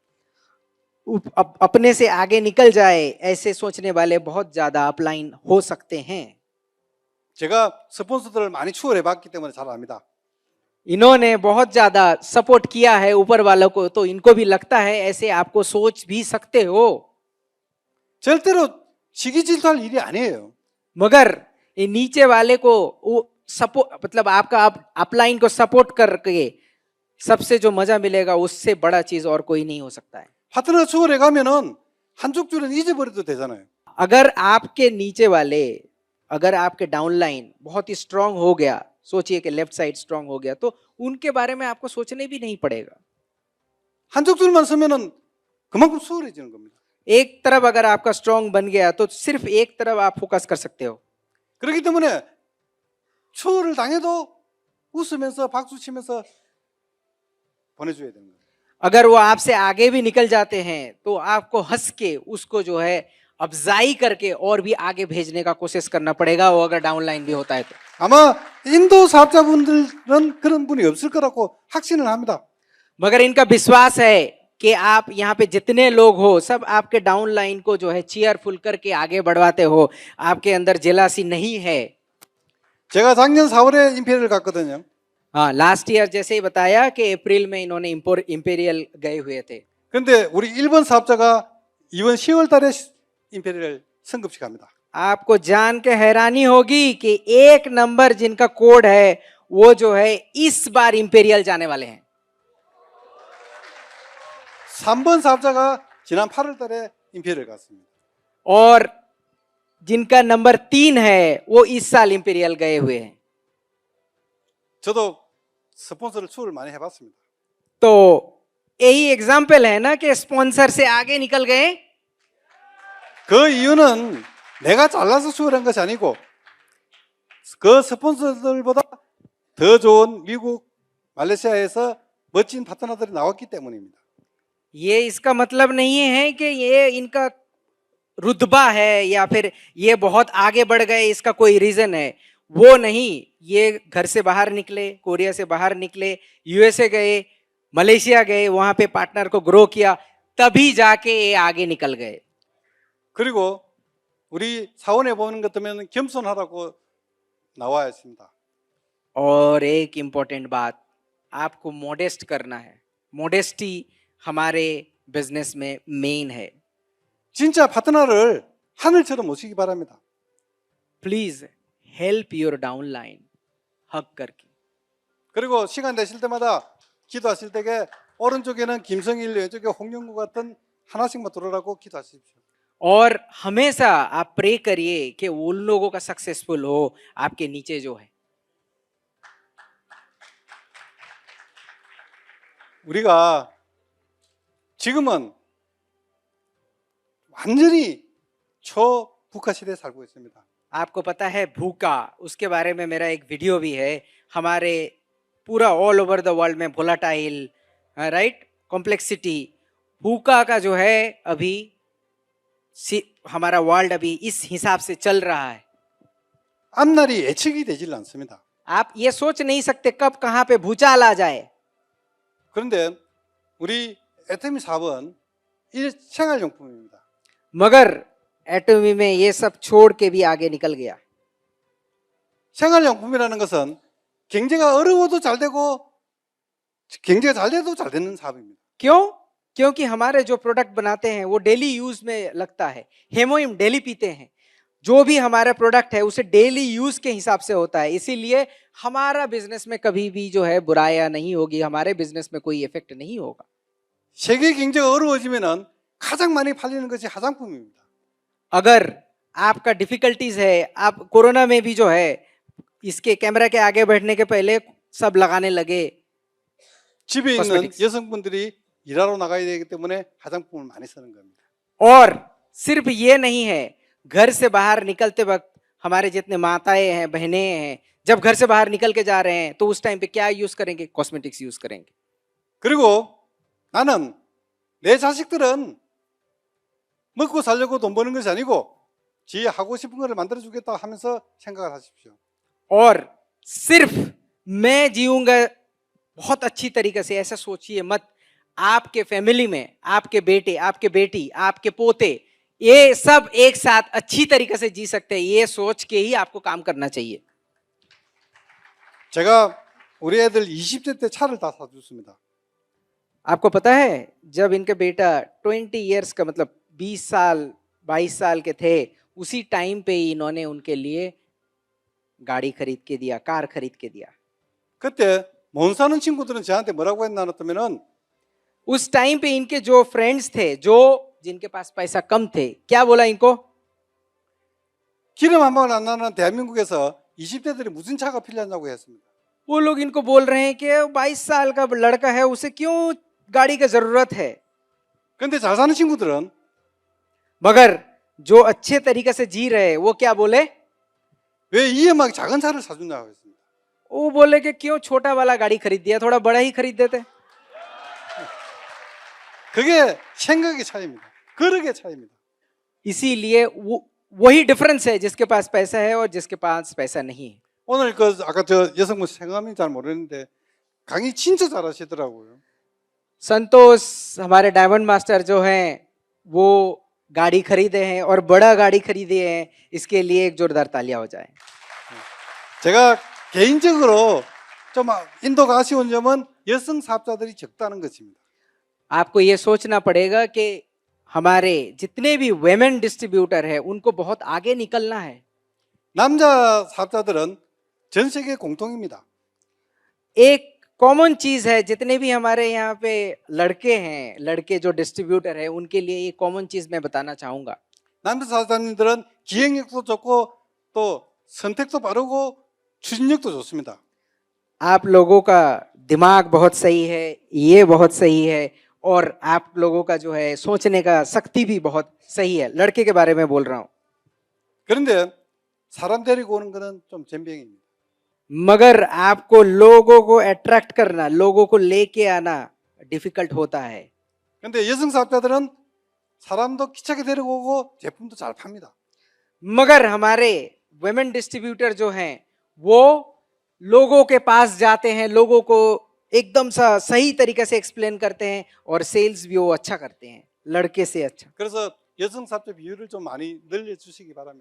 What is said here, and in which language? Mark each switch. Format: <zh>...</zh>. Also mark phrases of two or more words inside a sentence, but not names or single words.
<hi>अपने से आगे निकल जाए ऐसे सोचने वाले बहुत ज्यादा अपलाइन हो सकते हैं.</hi> <ko>제가 스폰서들을 많이 추월해 봤기 때문에 잘 압니다.</ko> <hi>इन्होंने बहुत ज्यादा सपोर्ट किया है ऊपर वालों को, तो इनको भी लगता है ऐसे आपको सोच भी सकते हो.</hi> <ko>절대로 시기 질투할 일이 아니에요.</ko> <hi>मगर ये नीचे वाले को वो सपोर्ट मतलब आपका अपलाइन को सपोर्ट करके सबसे जो मजा मिलेगा उससे बड़ा चीज और कोई नहीं हो सकता है.</hi> <ko>파트너 추월해 가면은 한쪽 줄은 잊어버려도 되잖아요.</ko> <hi>अगर आपके नीचे वाले, अगर आपके डाउनलाइन बहुत ही स्ट्रांग हो गया, सोचिए कि</hi> <en>left side</en> <hi>स्ट्रांग हो गया, तो उनके बारे में आपको सोचने भी नहीं पड़ेगा.</hi> <ko>한쪽 줄만 서면은 그만큼 수월해지는 겁니다.</ko> <hi>एक तरफ अगर आपका स्ट्रांग बन गया तो सिर्फ एक तरफ आप फोकस कर सकते हो.</hi> <ko>그렇기 때문에 추월을 당해도 웃으면서 박수 치면서 보내줘야 되는 거예요.</ko> <hi>अगर वो आपसे आगे भी निकल जाते हैं तो आपको हंस के उसको जो है अफजाई करके और भी आगे भेजने का कोशिश करना पड़ेगा, वो अगर डाउनलाइन भी होता है तो.</hi> <ko>아마 인도 사업자분들은 그런 분이 없을 거라고 확신을 합니다.</ko> <hi>मगर इनका विश्वास है कि आप यहाँ पे जितने लोग हो सब आपके डाउनलाइन को जो है चीयरफुल करके आगे बढ़वाते हो, आपके अंदर जेलासी नहीं है.</hi> <ko>제가 작년 4월에 임페리얼을 갔거든요.</ko> <hi>हाँ,</hi> <en>last year</en> <hi>जैसे ही बताया कि अप्रैल में इन्होंने इंपेरियल गए हुए थे।</hi> <ko>근데 우리 일본 사업자가 이번 10월 달에 임페리얼 성급식 합니다.</ko> <hi>आपको जान के हैरानी होगी कि एक नंबर जिनका कोड है वो जो है इस बार इंपेरियल जाने वाले हैं।</hi> <ko>3번 사업자가 지난 8월 달에 임페리얼 갔습니다.</ko> <hi>और जिनका नंबर 3 है वो इस साल इंपेरियल गए हुए हैं।</hi> <ko>저도 스폰서를 추를 많이 해봤습니다.</ko> <hi>तो यही एग्जाम्पल है ना कि स्पॉन्सर से आगे निकल गए।</hi> <ko>그 이유는 내가 잘나서 추를 한 것이 아니고 그 스폰서들보다 더 좋은 미국, 말레이시아에서 멋진 파트너들이 나왔기 때문입니다.</ko> <hi>ये इसका मतलब नहीं है कि ये इनका रुतबा है या फिर ये बहुत आगे बढ़ गए, इसका कोई रीजन है, वो नहीं। ये घर से बाहर निकले, कोरिया से बाहर निकले, यूएसए गए, मलेशिया गए, वहां पे पार्टनर को ग्रो किया, तभी जाके ये आगे निकल गए।</hi> <ko>그리고 우리 사원에 보는 것 때문에 겸손하라고 나와 있습니다.</ko> <hi>और एक इम्पोर्टेंट बात, आपको मोडेस्ट करना है। मोडेस्टी हमारे बिजनेस में मेन है।</hi> <ko>진짜 파트너를 하늘처럼 모시기 바랍니다.</ko> <en>please help your downline</en> <hi>हक करके।</hi> <ko>그리고 시간 되실 때마다 기도하실 때에 오른쪽에는 김성일, 왼쪽에 홍영구 같은 하나씩만 들어라고 기도하십시오.</ko> <hi>और हमेशा आप प्रे करिए कि उन लोगों का सक्सेसफुल हो आपके नीचे जो है।</hi> <ko>우리가 지금은 완전히 초북한 시대에 살고 있습니다.</ko> <hi>आपको पता है भूखा, उसके बारे में मेरा एक वीडियो भी है। हमारे पूरा</hi> <en>all over the world</en> <hi>में</hi> <en>volatile, right, complexity,</en> <hi>भूखा का जो है अभी हमारा वर्ल्ड अभी इस हिसाब से चल रहा है।</hi> <ko>앞날이 예측이 되질 않습니다.</ko> <hi>आप ये सोच नहीं सकते कब कहां पे भूचाल आ जाए।</hi> <ko>그런데 우리 애터미 사업은 이 생활용품입니다.</ko> <hi>मगर एटमी में ये सब छोड़ के भी आगे निकल गया।</hi> <ko>생활용품이라는 것은 경제가 어려워도 잘 되고 경제가 잘 돼도 잘 되는 사업입니다.</ko> <hi>क्यों? क्योंकि हमारे जो प्रोडक्ट बनाते हैं वो</hi> <en>daily use</en> <hi>में लगता है। हेमोइम डेली पीते हैं। जो भी हमारा प्रोडक्ट है उसे</hi> <en>daily use</en> <hi>के हिसाब से होता है, इसीलिए हमारा बिजनेस में कभी भी जो है बुराइयां नहीं होगी, हमारे बिजनेस में कोई इफेक्ट नहीं होगा।</hi> <ko>세계 경제가 어려워지면은 가장 많이 팔리는 것이 화장품입니다.</ko> <hi>अगर आपका डिफिकल्टीज है, आप कोरोना में भी जो है इसके कैमरा के आगे बैठने के पहले सब लगाने लगे।</hi> <ko>집에 있는</ko> <en>Cosmetics.</en> <ko>여성분들이 일하러 나가야 되기 때문에 화장품을 많이 쓰는 겁니다.</ko> <hi>और सिर्फ ये नहीं है, घर से बाहर निकलते वक्त हमारे जितने माताएं हैं, बहनें हैं, जब घर से बाहर निकल के जा रहे हैं तो उस टाइम पे क्या यूज करेंगे?</hi> <en>cosmetics use</en> <hi>करेंगे।</hi> <ko>그리고 나는 내 자식들은 먹고 살려고 돈 버는 것이 아니고 지 하고 싶은 거를 만들어 주겠다 하면서 생각을 하십시오.</ko> <hi>और सिर्फ मैं जीऊंगा बहुत अच्छी तरीके से, ऐसा सोचिए मत। आपके फैमिली में आपके बेटे, आपके बेटी, आपके पोते, ये सब एक साथ अच्छी तरीके से जी सकते हैं, ये सोच के ही आपको काम करना चाहिए।</hi> <ko>제가 우리 애들 20대 때 차를 다 사줬습니다.</ko> <hi>आपको पता है जब इनका बेटा 20 इयर्स का मतलब 20 साल 22 साल के थे, उसी टाइम पे ही इन्होंने उनके लिए गाड़ी खरीद के दिया, कार खरीद के दिया।</hi> <ko>그때 못 사는 친구들은 저한테 뭐라고 했나 했더면은</ko> <hi>उस टाइम पे इनके जो फ्रेंड्स थे, जो जिनके पास पैसा कम थे, क्या बोला इनको?</hi> <ko>기름 한 방울 안 나는 대한민국에서 20대들이 무슨 차가 필요하냐고 했습니다.</ko> <hi>वो लोग इनको बोल रहे हैं कि 22 साल का लड़का है, उसे क्यों गाड़ी की जरूरत है।</hi> <ko>근데 잘 사는 친구들은</ko> <hi>मगर जो अच्छे तरीके से जी रहे वो क्या बोले?</hi> <ko>왜 이음하게 작은 차를 사주냐고 했습니다.</ko> <hi>वो बोले कि क्यों छोटा वाला गाड़ी खरीद दिया, थोड़ा बड़ा ही खरीद देते।</hi> <ko>그게 생각의 차이입니다. 그릇의 차이입니다.</ko> <hi>इसीलिए वही डिफरेंस है जिसके पास पैसा है और जिसके पास पैसा नहीं है।</hi> <ko>오늘 그 아까 저 여성분 성함이 잘 모르는데 강의 진짜 잘하시더라고요.</ko> <hi>संतोष हमारे डायमंड मास्टर जो हैं वो गाड़ी खरीदे हैं और बड़ा गाड़ी खरीदे हैं, इसके लिए एक जोरदार तालियां हो जाए।</hi> <ko>제가 개인적으로 좀 인도가 아쉬운 점은 여성 사업자들이 적다는 것입니다.</ko> <hi>आपको ये सोचना पड़ेगा कि हमारे जितने भी</hi> <en>women distributor</en> <hi>है उनको बहुत आगे निकलना है।</hi> <ko>남자 사업자들은 전 세계 공통입니다.</ko> <hi>एक कॉमन चीज है, जितने भी हमारे यहाँ पे लड़के हैं, लड़के जो डिस्ट्रीब्यूटर है उनके लिए ये कॉमन चीज मैं बताना चाहूंगा।</hi> <ko>남자 사업자님들은 기획력도 좋고 또 선택도 빠르고 추진력도 좋습니다.</ko> <hi>आप लोगों का दिमाग बहुत सही है, ये बहुत सही है, और आप लोगों का जो है सोचने का शक्ति भी बहुत सही है। लड़के के बारे में बोल रहा हूँ।</hi> <ko>그런데 사람 데리고 오는 거는 좀 젬병입니다.</ko> <hi>मगर आपको लोगों को अट्रैक्ट करना, लोगों को लेके आना डिफिकल्ट होता है।</hi> <ko>그런데 여성 사업자들은 사람도 기차게 데리고 오고 제품도 잘 팝니다.</ko> <hi>मगर हमारे</hi> <en>women distributor</en> <hi>जो हैं वो लोगों के पास जाते हैं, लोगों को एकदम सा सही तरीके से एक्सप्लेन करते हैं और सेल्स भी वो अच्छा करते हैं, लड़के से अच्छा।</hi> <ko>그래서 여성 사업자 비율을 좀 많이 늘려주시기 바랍니다.</ko>